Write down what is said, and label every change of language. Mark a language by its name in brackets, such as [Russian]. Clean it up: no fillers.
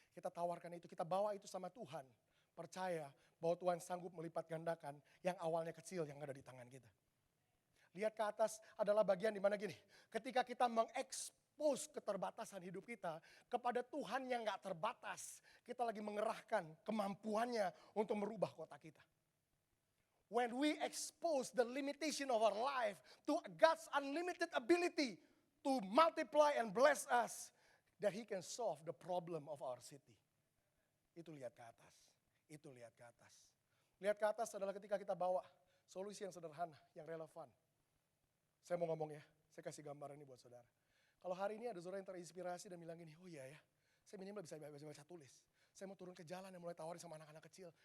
[Indonesian] Kita tawarkan itu, kita bawa itu sama Tuhan. Percaya bahwa Tuhan sanggup melipat gandakan yang awalnya kecil yang ada di tangan kita. Lihat ke atas adalah bagian di mana gini, ketika kita mengekspos keterbatasan hidup kita kepada Tuhan yang gak terbatas, kita lagi mengerahkan kemampuannya untuk merubah kota kita. [English] When we expose the limitation of our life to God's unlimited ability to multiply and bless us, that He can solve the problem of our city. [Indonesian] Itu lihat ke atas. Itu lihat ke atas. Lihat ke atas adalah ketika kita bawa solusi yang sederhana, yang relevan. Saya mau ngomong ya, saya kasih gambar ini buat saudara. Kalau hari ini ada saudara yang terinspirasi dan bilang gini, oh iya ya, saya minimal bisa baca tulis. Saya mau turun ke jalan dan mulai tawarin sama anak-anak kecil.